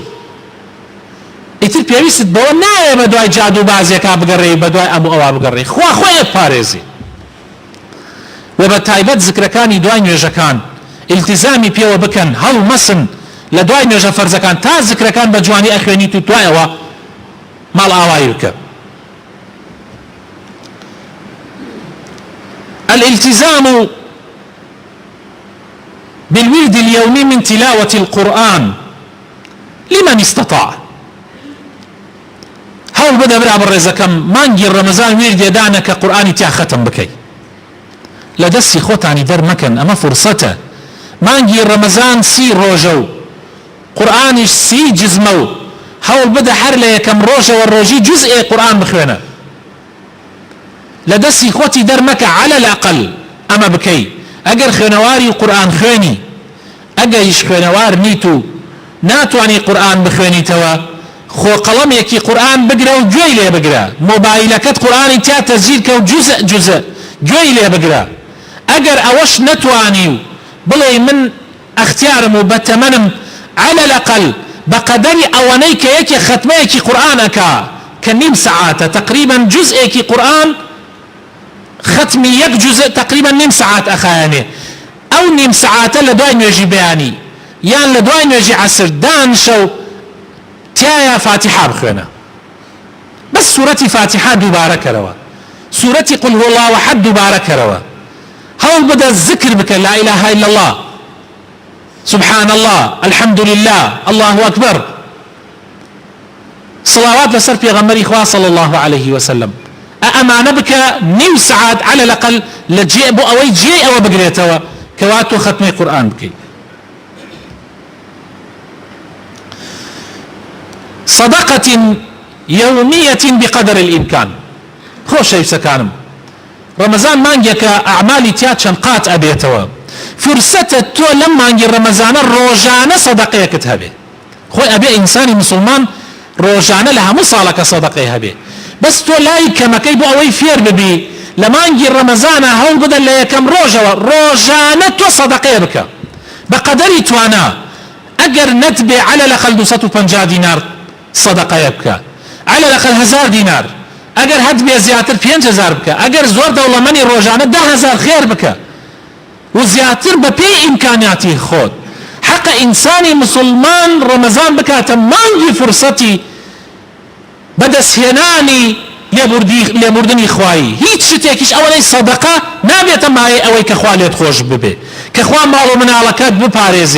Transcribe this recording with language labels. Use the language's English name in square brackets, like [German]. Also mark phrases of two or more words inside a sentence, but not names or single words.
[Central Kurdish] ئیتر پێویستت بەوە نایە بە دوای جادو بازێکا بگەڕێی، بە دوای ئەموو ئەوا بگەڕێی، خوا خۆیت پارێزی. و بە تایبەت ذکرەکانی دوای نوێژەکان التزامی پێوە بکەن، هەڵمەسن لە دوای نوێژە فەرزەکان تا ذکرەکان بە جوانی ئەخوێنیت و دوایەوە ماڵ ئاوایی بکە. [Arabic] الالتزام بالورد اليومي من تلاوة القرآن لمن استطاع. [Central Kurdish] هەوڵ بدە برا بەڕێزەکەم مانگی ڕەمەزان وێردێ دانە کە قورئانی تیا ختم بکەی. لە دەستی خۆتانی دەرمەکەن، ئەمە فرسەتە. مانگی ڕەمەزان 30 ڕۆژە و قورئانیش 30 جزمە و هەوڵ بدە هەر لە یەکەم ڕۆژەوە ڕۆژی جزئێ قورئان بخوێنە. لە دەستی خۆتی دەرمەکە [Arabic] على الأقل [Central Kurdish] ئەمە بکەی. ئەگەر خوێنەواری قورئان خوێنی، ئەگەریش خوێنەوار نیت و ناتوانی قورئان بخوێنیتەوە، خۆ قەڵەمێکی قورئان بگرە و گوێی لێ بگرە، مۆبایلەکەت قورئانی تیا تەسجیل کە و جوزە گوێی لێ بگرە. ئەگەر ئەوەش نەتوانی و بڵێ من ئەختیارم و بەتەمەنم [Arabic] على الأقل [Central Kurdish] بەقەدەری ئەوەنەی کە یەکێ ختمەیەکی قورئانەکە کە نیم سەعاتە تقریبا جزئێکی قورئان ختمی یەک جزء تقریبا نیم سەعات ئەخایەنێ. ئەو نیم سەعاتە لە دوای نوێژی بەیانی یان لە دوای نوێژی عەسر دانشە و تایە فاتحە بخوێنە، بەس سوورەتی فاتحە دووبارە کەرەوە، سوورەتی [Arabic] قل هو الله أحد [Central Kurdish] دووبارە کەرەوە. هەوڵ بدە ذکر بکە، [Arabic] لا إله إلا الله، سبحان الله، الحمد لله، الله أكبر، [Central Kurdish] صلوات لەسەر پێغەمبەری خوا [Arabic] صلى الله عليه وسلم. [Central Kurdish] ئەمانە بکە نیم سەعات [Arabic] على الأقل [Central Kurdish] لە جێ بۆ ئەوەی جێ ئەوە بگرێتەوە کەوا تۆ ختمەی قورئان بکەیت. [Arabic] صدقة يومية بقدر الإمكان. [Central Kurdish] خۆشەویستەکانم، ڕەمەزان مانگێکە ئەعمالی تیا چەند قات ئەبێتەوە. فرسەتە تۆ لەم مانگی ڕەمەزانە ڕۆژانە سەدەقەیەکت هەبێ. خۆی ئەبێ ئینسانی مسلمان ڕۆژانە لە هەموو ساڵەکە سەدەقەی هەبێ، بەس تۆ لای کەمەکەی بۆ ئەوەی فێر ببی لە مانگی ڕەمەزانە هەوڵ بدە لە یەکەم ڕۆژەوە ڕۆژانە تۆ سەدەقەیە بکە بەقەدەری توانە. ئەگەر نەتبێ [Arabic] على الأقل [Central Kurdish] 250 دینار سەدەقەیە بکە، [Arabic] على الأقل [Central Kurdish] 1000 دینار، ئەگەر هەت بێ زیاتر 5000 بکە، ئەگەر زۆر دەوڵەمەنی ڕۆژانە 10000 خێر بکە و زیاتر بە پێی ئیمکانیاتی خۆت. حەقە ئینسانی مسلمان ڕەمەزان بکاتە مانگی فرسەتی بەدەستهێنانی لێبوردنی خوایی هیچ شتێکیش ئەوەی سەدەقە نابێتە مایەی ئەوەی کە خوا لێت خۆش ببێ کە خوا ماڵ و مناڵەکەت بپارێزێ